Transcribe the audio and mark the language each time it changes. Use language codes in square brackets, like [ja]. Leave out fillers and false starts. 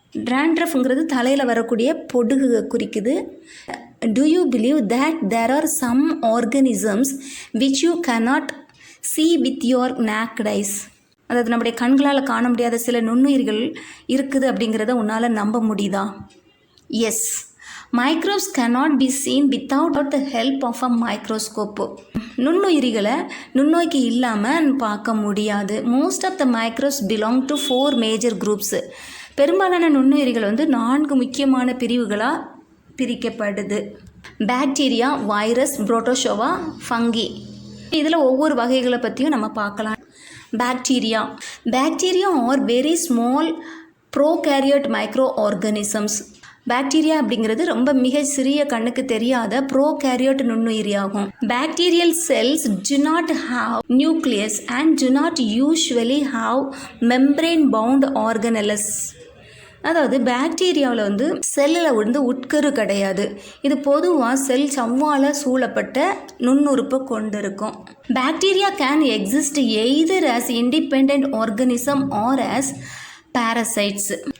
[ta] டேண்ட்ரஃப்ங்கிறது தலையில் வரக்கூடிய பொடுகு குறிக்குது. [en] Do you believe that there are some organisms which you cannot see with your naked eyes? [ta] அதாவது நம்முடைய கண்களால் காண முடியாத சில நுண்ணுயிர்கள் இருக்குது அப்படிங்கிறத உன்னால் நம்ப முடியுதா? [en] Yes, microbes cannot be seen without the help of a microscope. [ta] நுண்ணுயிரிகளை நுண்ணோக்கி இல்லாமல் பார்க்க முடியாது. [en] Most of the microbes belong to 4 major groups. [ta] பெரும்பாலான நுண்ணுயிரிகள் வந்து 4 முக்கியமான பிரிவுகளாக பிரிக்கப்படுது. Bacteria, virus, protozoa, funky. இதில் ஒவ்வொரு வகைகளை பற்றியும் நம்ம பார்க்கலாம். [en] Bacteria are very small prokaryote microorganisms. [ta] Bacteria அப்படிங்கிறது ரொம்ப மிக சிறிய கண்ணுக்கு தெரியாத ப்ரோகேரியோட் நுண்ணுயிரியாகும். [en] Bacterial cells do not have nucleus and do not usually have membrane bound organelles. [ta] அதாவது பாக்டீரியாவில் வந்து செல்லில் வந்து உட்கரு கிடையாது. இது பொதுவாக செல் சவ்வால் சூழப்பட்ட நுண்ணுறுப்பை கொண்டிருக்கும். [en] Bacteria can exist either as independent organism or as parasites.